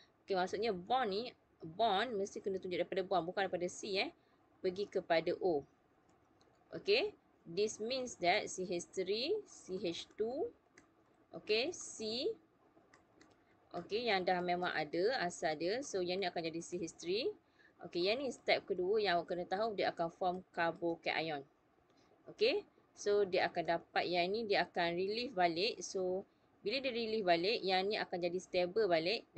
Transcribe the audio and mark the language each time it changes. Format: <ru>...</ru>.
<ms>Okay, maksudnya bond mesti kena tunjuk daripada bond, bukan daripada C pergi kepada O.</ms> <en>Okay, this means that CH3, CH2, okay, C.</en> <ms>Okey, yang dah memang ada asal dia. So, yang ni akan jadi CH3. Okey, yang ni step kedua yang awak kena tahu, dia akan</ms> <en>form carbocation.</en> <ms>Okey, so dia akan dapat yang ni, dia akan relieve balik. So, bila dia relieve balik, yang ni akan jadi stable balik.</ms>